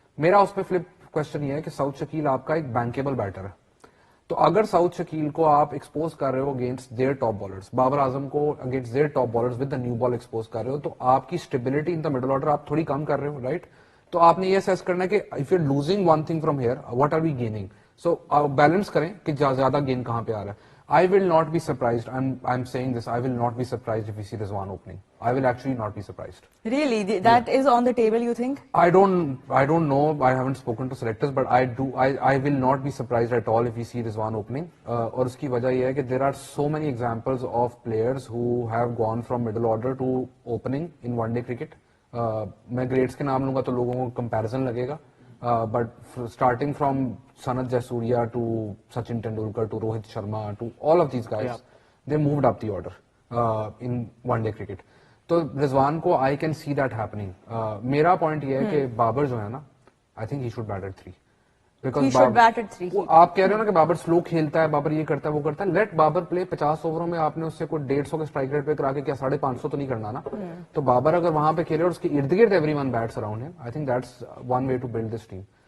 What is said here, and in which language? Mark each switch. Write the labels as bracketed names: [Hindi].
[Urdu] میرا اس پہ flip question یہ ہے کہ سعود شکیل آپ کا ایک بینکیبل بیٹر ہے, تو اگر سعود شکیل کو آپ ایکسپوز کر رہے ہو against their top bowlers, Babar Azam کو against their top bowlers with the new ball expose کر رہے ہو, تو آپ کی stability in the middle order آپ تھوڑی کم کر رہے ہو, رائٹ؟ تو آپ نے یہ اسیس کرنا ہے کہ [English] If you losing one thing from here what are we gaining. [Urdu] So balance کریں کہ زیادہ گین کہاں پہ آ رہا ہے. [English] I will not be surprised. I'm saying this. I will not be surprised if we see Rizwan opening. I will actually not be surprised. Really, that is on the table, you think? I don't know. I haven't spoken to selectors, but I will not be surprised at all if we see Rizwan opening. [Urdu] اور اس کی وجہ یہ ہے کہ [English] there are so many examples of players who have gone from middle order to opening in one day cricket. [Urdu] میں grades کے نام لوں گا تو لوگوں کو comparison لگے گا. [English] But starting from Sanat Jayasuriya to Sachin Tendulkar to Rohit Sharma to all of these guys, they moved up the order in one day cricket. [Urdu] تو رضوان کو [English] I can see that happening. [Urdu] میرا point یہ ہے کہ بابر جو ہے نا, [English] I think he should bat at 3. He should bat at 3. [Urdu] آپ کہہ رہے ہو نا کہ بابر سلو کھیلتا ہے, بابر یہ کرتا ہے وہ کرتا ہے, [English] Let Babar play. [Urdu] 50 اووروں میں آپ نے اس سے کوئی 150 کے اسٹرائک ریٹ پہ کرا کے کیا 550 تو نہیں کرنا نا. تو بابر اگر وہاں پہ کھیلے اور اس کے ارد گرد [English] Everyone bats around ہم, I think that's one way to build this team.